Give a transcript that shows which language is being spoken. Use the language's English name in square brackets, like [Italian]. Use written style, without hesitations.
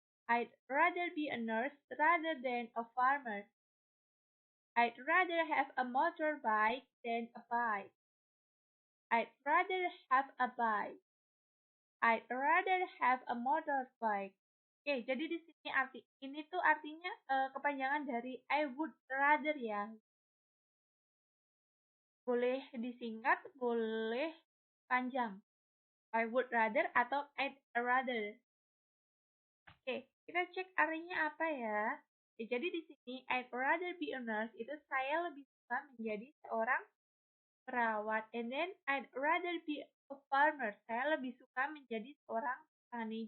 [English] I'd rather be a nurse rather than a farmer. I'd rather have a motorbike than a bike. I'd rather have a bike. I'd rather have a motorbike. [Indonesian] Oke, jadi di sini ini tuh artinya kepanjangan dari [English] I would rather [Indonesian] ya. Boleh disingkat, boleh panjang. [English] I would rather [Indonesian] atau [English] I'd rather. [Indonesian] Oke, kita cek artinya apa ya. Jadi di sini [English] I'd rather be a nurse [Indonesian] itu saya lebih suka menjadi seorang perawat. [English] And then I'd rather be a farmer. [Indonesian] Saya lebih suka menjadi seorang petani.